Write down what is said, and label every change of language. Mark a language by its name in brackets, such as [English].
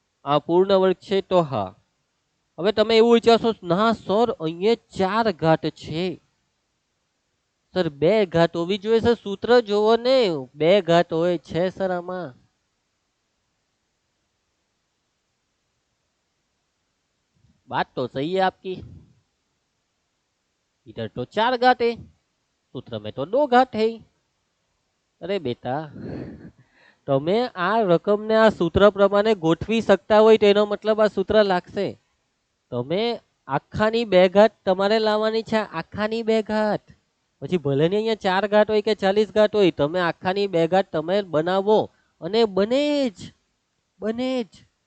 [Gujarati] આ પૂર્ણ વર્ગ છે તો હા. હવે તમે એવું વિચારશો ના સર અહીંયા 4 ઘાત છે. સર 2 ઘાત હોવી જોઈએ સર, સૂત્ર જોવો ને 2 ઘાત હોય છે સર આમાં. [Hindi] बात तो सही है आपकी, इधर तो 4 घात है, सूत्र में तो 2 घात है. अरे बेटा [Gujarati] તમે આ રકમને આ સૂત્ર પ્રમાણે ગોઠવી શકતા હોય તેનો મતલબ આ સૂત્ર લાગશે. તમે આખાની 2 ઘાત તમારે લાવવાની છે, આખાની 2 ઘાત. પછી ભલે ને અહીંયા 4 ઘાત હોય કે 40 ઘાત હોય, તમે આખાની 2 ઘાત તમે બનાવો અને બને જ.